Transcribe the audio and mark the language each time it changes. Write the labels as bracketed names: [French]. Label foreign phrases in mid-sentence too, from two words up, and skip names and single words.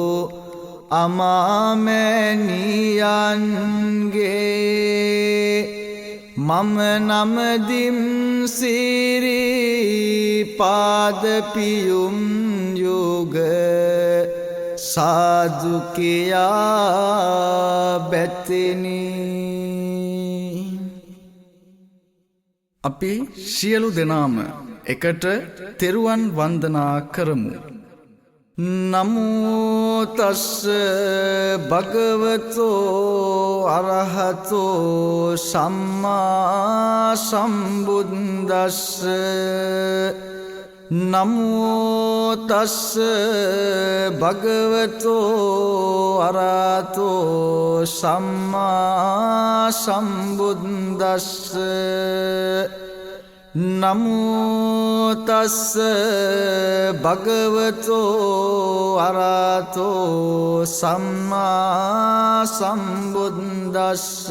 [Sinhala] අමාමැණියන්ගේ මම නමදිම් සිරි පාදපියුම් යෝග සාදු කියා බැතිනි අපි සියලු දෙනාම එකට තෙරුවන් වන්දනා කරමු. [Pali] නමෝ තස්ස භගවතෝ අරහතෝ සම්මා සම්බුද්දස්ස නමෝ තස්ස භගවතෝ අරහතෝ සම්මා සම්බුද්දස්ස නමෝ තස්ස භගවතෝ අරහතෝ සම්මා සම්බුද්දස්ස